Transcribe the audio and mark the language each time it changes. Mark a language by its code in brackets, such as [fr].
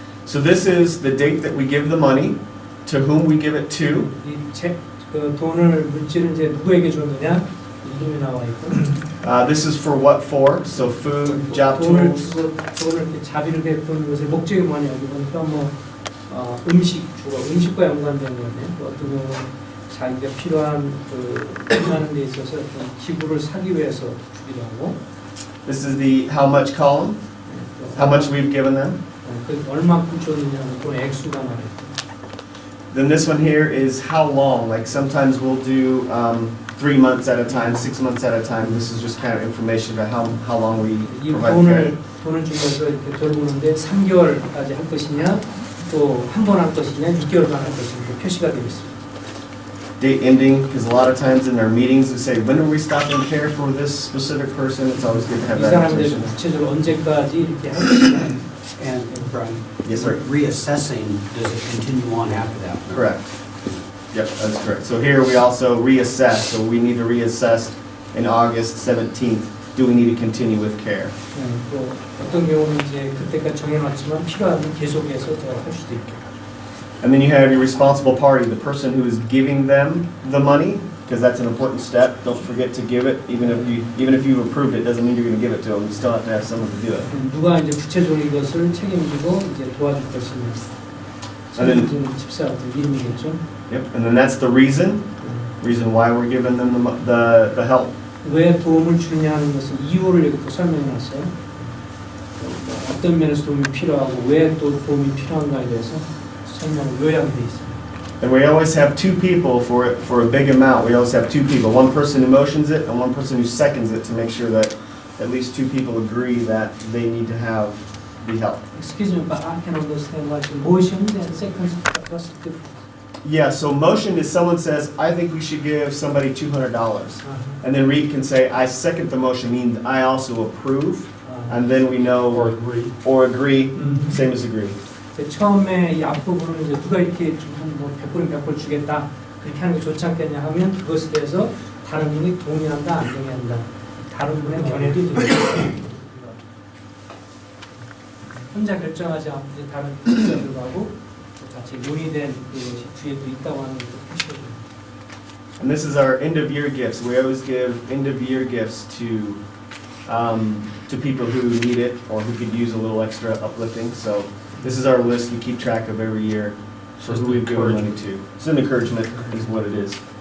[en] So this is the date that we give the money, to whom we give it to. [ko] 그 돈을 물질을 이제 누구에게 줬느냐 이름이 나와 있고. [en] This is for what for? So food, job [ko] 돈을 [en] tools. [ko] 주고 돈을 이렇게 자비를 베푸는 것의 목적이 뭐냐 여기 보니까 뭐 음식 주고 음식과 연관된 거네. 또 어떤 경우는 자기가 필요한 그 하는 데 있어서 어떤 기부를 사기 위해서 주기도 하고. [en] This is the how much column, how much we've given them. [ko] 그 얼마큼 줬느냐는 돈 액수가 말이에요. [en] Then this one here is how long. Like sometimes we'll do 3 months at a time, 6 months at a time. This is just kind of information about how long we [ko] 이 [en] provide care. [ko] 돈을 주면서 이렇게 돌보는데 3개월까지 할 것이냐 또 한 번 할 것이냐 6개월간 할 것이냐 이렇게 표시가 되어 있습니다. [en] Date ending, because a lot of times in our meetings we say, when are we stopping care for this specific person? It's always good to have [ko] 이 [en] that [ko] 사람들 [en] information. [ko] 구체적으로 언제까지 이렇게 할 것이냐. [en] And Brian, Yes, sir. reassessing, does it continue on after that? Correct. Yep, that's correct. So here we also reassess, so we need to reassess in August 17th. Do we need to continue with care? [ko] 또 어떤 경우는 이제 그때까지 정해놨지만 필요하면 계속해서 더 할 수도 있고. [en] And then you have your responsible party, the person who is giving them the money, because that's an important step. Don't forget to give it, even if you've approved it, doesn't mean you're going to give it to them. You still have to have someone to do it. [ko] 누가 이제 구체적으로 이것을 책임지고 이제 도와줄 것이냐. 책임지는 집사 같은 이름이겠죠. [en] Yep. And then that's the reason why we're giving them the help. 왜 도움을 주냐 하는 것은 이유를 여기 또 설명해놨어요. 어떤 면에서 도움이 필요하고 왜 또 도움이 필요한가에 대해서 설명을 요약되어 있습니다. And we always have two people for a big amount. We always have two people. One person who motions it and one person who seconds it to make sure that at least two people agree that they need to have the help. Excuse me, but I can understand what the motion and second what's the difference? Yeah, so motion is someone says, I think we should give somebody $200. And then Reed can say, I second the motion, means I also approve. And then we know, or agree, same as agree. [ko] 처음에 이 앞부분은 이제 누가 이렇게 좀뭐 100불 100불 주겠다 그렇게 하는 게 좋지 않겠냐 하면 그것에 대해서 다른 분이 동의한다 안 동의한다 다른 분의 견해도 있습니다. 혼자 결정하지 않고 이제 다른 집사들하고 같이 논의된 그것이 뒤에도 있다고 하는 것도 표시해줍니다. [en] And this is our end of year gifts. We always give end of year gifts to people who need it or who could use a little extra uplifting. So this is our list we keep track of every year for who we've given money to. It's an encouragement is what it is.